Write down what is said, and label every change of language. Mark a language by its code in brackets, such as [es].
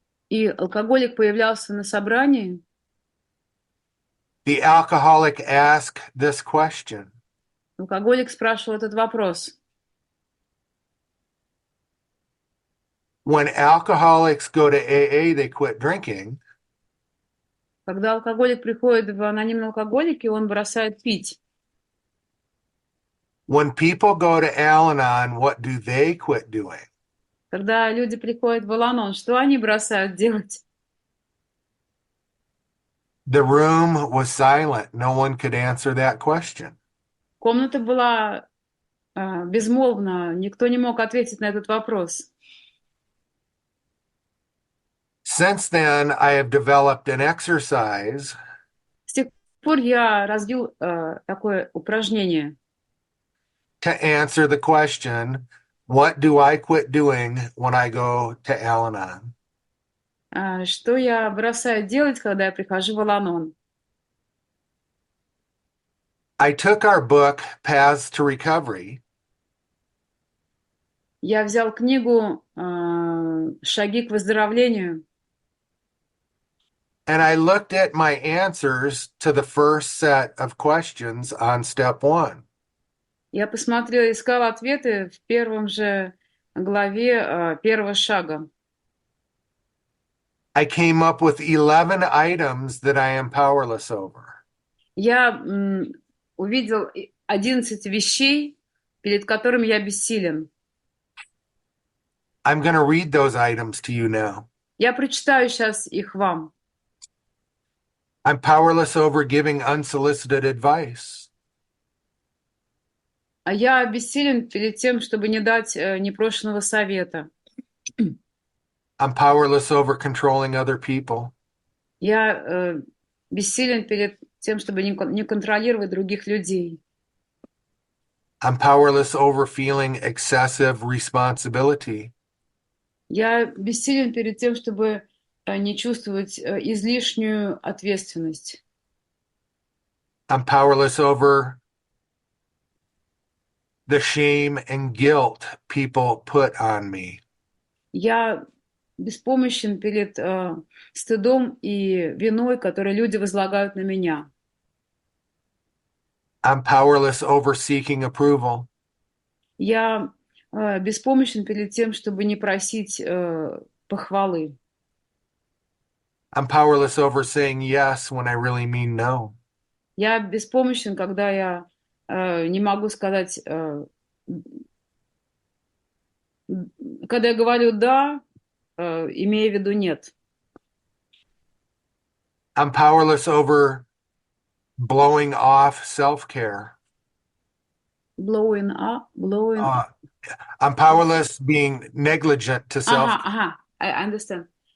[ru] и алкоголик появлялся на собрании, [en] The alcoholic asked this question. [ru] алкоголик спрашивал этот вопрос. [en] When alcoholics go to AA, they quit drinking. [ru] Когда алкоголик приходит в анонимные алкоголики, он бросает пить. [en] When people go to Al Anon, what do they quit doing? [ru] Когда люди приходят в Ал Анон, что они бросают делать? [en] The room was silent. No one could answer that question. [ru] Комната была безмолвна, никто не мог ответить на этот вопрос. [en] Since then, I have developed an exercise [ru] С тех пор я развил такое упражнение, [en] to answer the question, what do I quit doing when I go to Al Anon? [ru] что я бросаю делать, когда я прихожу в Ал Анон. [en] I took our book, Paths to Recovery, [ru] Я взял книгу «Шаги к выздоровлению», [en] and I looked at my answers to the first set of questions on step 1. [ru] я посмотрела, искала ответы в первом же главе первого шага. [en] I came up with 11 items that I am powerless over. [ru] Я увидел 11 вещей, перед которыми я бессилен. [en] I'm going to read those items to you now. [ru] Я прочитаю сейчас их вам. [en] I'm powerless over giving unsolicited advice. [ru] А я бессилен перед тем, чтобы не дать непрошенного совета. [en] I'm powerless over controlling other people. [ru] Я бессилен перед тем, чтобы не контролировать других людей. [en] I'm powerless over feeling excessive responsibility. [ru] Я бессилен перед тем, чтобы не чувствовать излишнюю ответственность. [en] I'm powerless over the shame and guilt people put on me. [ru] Я беспомощен перед стыдом и виной, которые люди возлагают на меня. [en] I'm powerless over seeking approval. [ru] Я беспомощен перед тем, чтобы не просить похвалы. [en] I'm powerless over saying yes when I really mean no. [ru] Я беспомощен, когда я не могу сказать, когда я говорю «да», имея в виду «нет». [en] I'm powerless over blowing off self-care. Blowing up, blowing... I'm powerless being negligent to self. Ага, I understand.